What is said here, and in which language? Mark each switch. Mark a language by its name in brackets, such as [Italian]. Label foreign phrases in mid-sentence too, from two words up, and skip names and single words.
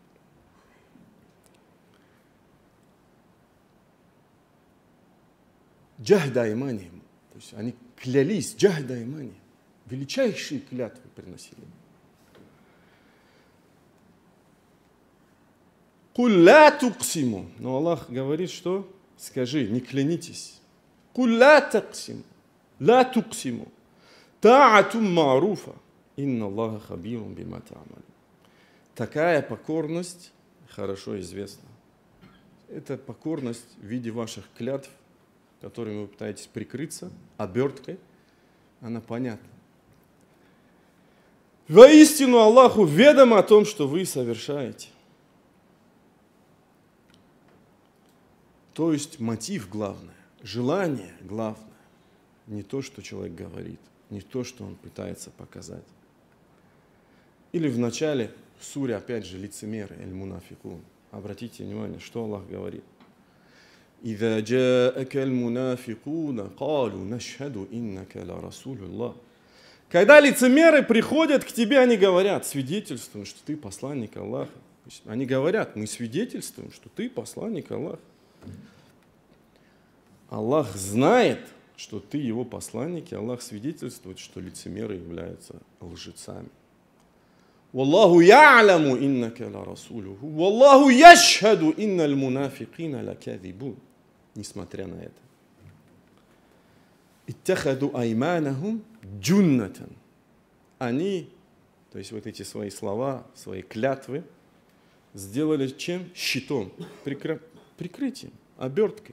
[Arabic] جهد أيمانهم. [Russian] То есть они клялись, [Arabic] جهد أيمانهم. [Russian] Величайшие клятвы приносили. [Arabic] قل لا تقسموا. [Russian] Но Аллах говорит, что скажи, не клянитесь. [Arabic] قل لا تقسموا. لا تقسموا. طاعة معروفة. إن الله خبير بما تعملون. [Russian] Такая покорность хорошо известна. Это покорность в виде ваших клятв, которыми вы пытаетесь прикрыться, оберткой, она понятна. Воистину Аллаху ведомо о том, что вы совершаете. То есть мотив главное, желание главное. Не то, что человек говорит, не то, что он пытается показать. Или в начале суре, опять же, лицемеры, эль-мунафикун. Обратите внимание, что Аллах говорит. [Arabic] إذا جاءك المنافقون قالوا نشهد إنك لرسول الله. [Russian] Когда лицемеры приходят к тебе, они говорят, свидетельствуем, что ты посланник Аллаха. Они говорят, мы свидетельствуем, что ты посланник Аллаха. Аллах знает, что ты его посланник, и Аллах свидетельствует, что лицемеры являются лжецами. [Arabic] والله يعلم إنك لرسوله، والله يشهد إن المنافقين لكاذبون. [Russian] Несмотря на это. [Arabic] اتخذوا أيمانهم جنة. [Russian] Они, то есть вот эти свои слова, свои клятвы, сделали чем? Щитом, прикрытием, оберткой.